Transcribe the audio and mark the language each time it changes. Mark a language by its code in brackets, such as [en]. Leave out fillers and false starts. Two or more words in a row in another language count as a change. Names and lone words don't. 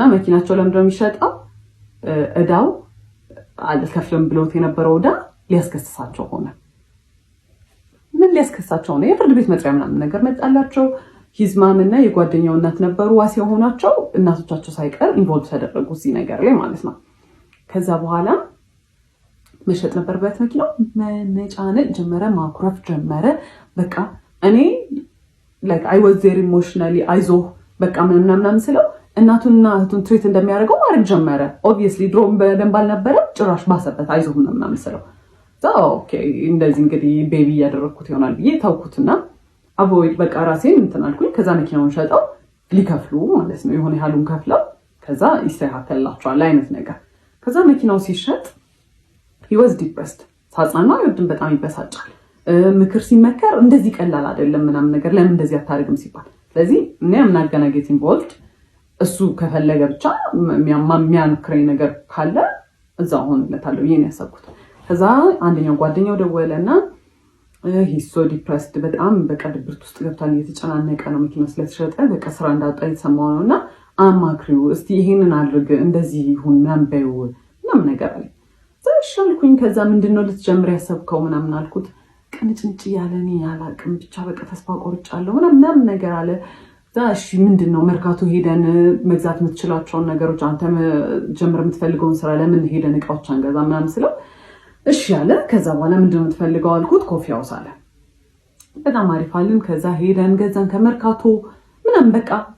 [am] መኪናቸው ለምንድነው የሚሸጠው እዳው አልከፍልም ብሎት የነበረው እዳ ሊያስከስሳቸው ሆነ ምን ሊያስከስሳቸው ነው የፍርድ ቤት መጥሪያ ምናምን ነገር መጣላቸው ሂዝማም እና የጓደኛው እናት ነበሩ ዋስ የሆናቸው እናቶቻቸው ሳይቀር ኢንቮልቭ ተደረጉ እዚህ ነገር ላይ ማለት ነው ከዛ በኋላ መሸጥ ነበርበት መኪናው መነጫነጭ ጀመረ ማኩረፍ ጀመረ በቃ እኔ [en] like I was very emotionally [am] አይዞ በቃ ምናምን ስለው እናቱና እህቱን ትሪት እንደሚያደርገው ማድረግ ጀመረ obviously ድሮም በደንብ አልነበረ ጭራሽ ባሰበት አይዞ ምናምን ስለው ኦኬ እንደዚህ እንግዲህ ቤቢ ያደረኩት ይሆናል ብዬ ታውኩትና አቮይድ በቃ ራሴን እንትን አልኩኝ ከዛ መኪናውን ሸጠው ሊከፍሉ ማለት ነው የሆነ ያሉን ከፍለው ከዛ ይስተካከላቸዋል አይነት ነገር ከዛ መኪናው ሲሸጥ [en] he was depressed [am] ሳጻና ይወድም በጣም ይበሳጫል ምክር ሲመከር እንደዚህ ቀላል አይደለም ምናምን ነገር ለምን እንደዚህ አታርግም ሲባል ስለዚህ እኔ አምናገናጌት ኢንቮልቭድ እሱ ከፈለገ ብቻ የሚያንክረኝ ነገር ካለ እዛው ሆነለታለሁ ይሄን ያሰብኩት ከዛ አንደኛው ጓደኛው ደወለና [en] he's so depressed [am] በጣም በቃ ድብርት ውስጥ ገብቷል እየተጨናነቀ ነው መኪናው ስለተሸጠ በቃ ስራ እንዳጣ የተሰማው ነውና አማክሪው እስቲ ይሄንን አድርግ እንደዚህ ይሁን ምናምን ነገር አለ ዛሻልኩኝ ከዛ ምንድነው ልትጀምር ያሰብከው ምናምን አልኩት ቅንጭንጭ ያለኔ ያላቅም ብቻ በቃ ተስፋ ቆርጫለሁ ምናምን ነገር አለ ዛሽ ምንድነው መርካቶ ሄደን መግዛት የምትችላቸው ነገሮች አንተ ጀምር የምትፈልገውን ስራ ለምን ሄደን እቃዎች አንገዛ ምናምን ስለው እሺ ያለ ከዛ በኋላ ምንድነው የምትፈልገው አልኩት [en] coffee house [am] አለ በጣም አሪፍ አለን ከዛ ሄደን ገዛን ከመርካቶ ምናምን በቃ